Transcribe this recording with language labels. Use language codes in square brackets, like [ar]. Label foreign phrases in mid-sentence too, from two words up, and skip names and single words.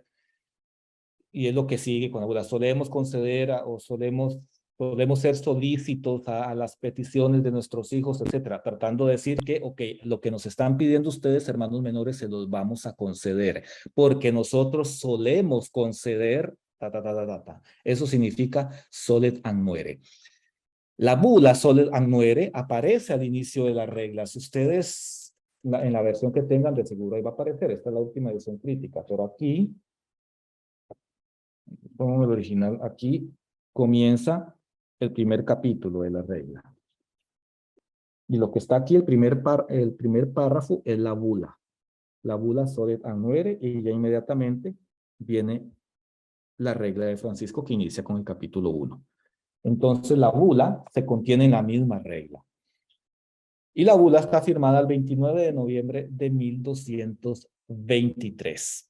[es] Y es lo que sigue con la bula. Solemos conceder o solemos ser solícitos a las peticiones de nuestros hijos, etcétera, tratando de decir que, ok, lo que nos están pidiendo ustedes, hermanos menores, se los vamos a conceder, porque nosotros solemos conceder, ta, ta, ta, ta, ta, ta. Eso significa [la] solet annuere. [es] La bula [la] solet annuere [es] aparece al inicio de la regla. Si ustedes, en la versión que tengan, de seguro ahí va a aparecer. Esta es la última edición crítica, pero aquí, como el original, aquí comienza el primer capítulo de la regla. Y lo que está aquí, el primer párrafo, es la bula [la] solet annuere, [es] y ya inmediatamente viene la regla de Francisco que inicia con el capítulo 1. Entonces la bula se contiene en la misma regla. Y la bula está firmada el 29 de noviembre de 1223.